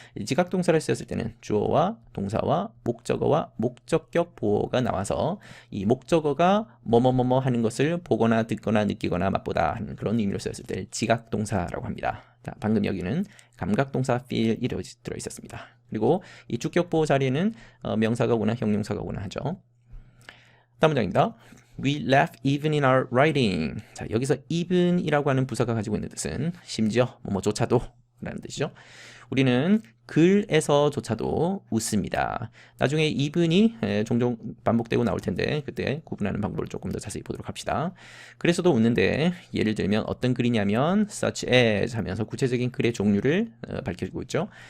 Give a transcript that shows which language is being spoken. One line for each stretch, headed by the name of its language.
Korean: 지각동사를 쓰였을 때는 주어와 동사와 목적어와 목적격 보호가 나와서 이 목적어가 뭐뭐뭐뭐 하는 것을 보거나 듣거나 느끼거나 맛보다 하는 그런 의미로 쓰였을 때 지각동사라고 합니다. 자, 방금 여기는 감각동사 feel이 들어있었습니다. 그리고 이 주격보호 자리에는 명사가 오거나 형용사가 오거나 하죠. 다음 문장입니다.
English: We laugh even in our writing.
Korean: 자, 여기서 even이라고 하는 부사가 가지고 있는 뜻은 심지어 뭐뭐조차도 라는 뜻이죠. 우리는 글에서조차도 웃습니다. 나중에 even이 종종 반복되고 나올 텐데 그때 구분하는 방법을 조금 더 자세히 보도록 합시다. 그래서도 웃는데 예를 들면 어떤 글이냐면 such as 하면서 구체적인 글의 종류를 밝혀주고 있죠.